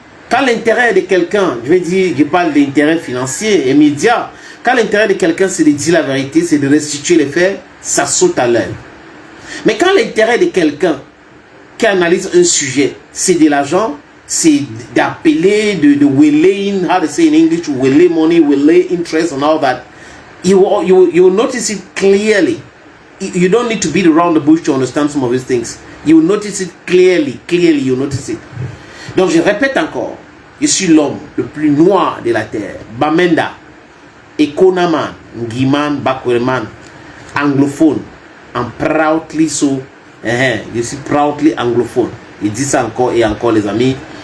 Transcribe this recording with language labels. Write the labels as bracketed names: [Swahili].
[French] Quand l'intérêt de quelqu'un, je parle d'intérêt financier, immédiat, quand l'intérêt de quelqu'un c'est de dire la vérité, c'est de restituer les faits, ça saute à l'œil. Mais quand l'intérêt de quelqu'un qui analyse un sujet, c'est de l'argent, c'est d'appeler, de [English] willing, how to say in English, willing money, willing interest and all that, you will notice it clearly. You don't need to beat around the bush to understand some of these things. You will notice it clearly you notice it. [French] Donc je répète encore, je suis l'homme le plus noir de la terre. [English] Bamenda, Ekonaman, Ngiman, Bakweman, anglophone, and proudly so. [French] Je suis proudly anglophone. Il dit ça encore et encore les amis.